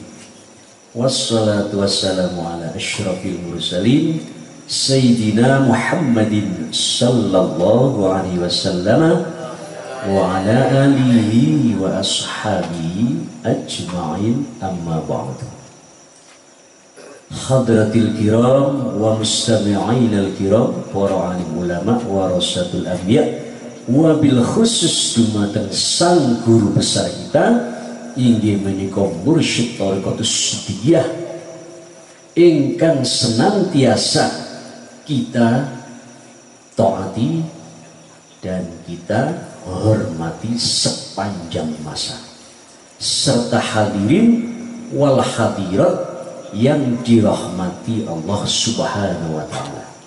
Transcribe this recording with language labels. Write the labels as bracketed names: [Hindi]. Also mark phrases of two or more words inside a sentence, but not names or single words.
[Arabic] والصلاة والسلام على أشرف المرسلين سيدنا محمد صلى الله عليه وسلم وعلى آله وأصحابه أجمعين، أما بعد. حضرات الكرام والمستمعين الكرام, [Indonesian] para alim ulama [Arabic] ورثة الأنبياء, وبالخصوص [Indonesian] dumatan sang guru besar kita [Javanese] inggih menika [Indonesian] mursyid Thariqatus Siddiqiyah ingkang senantiasa kita taati dan kita hormati sepanjang masa, serta [Arabic] الحاضرين والحاضرات [Indonesian] yang dirahmati Allah [Arabic] سبحانه وتعالى.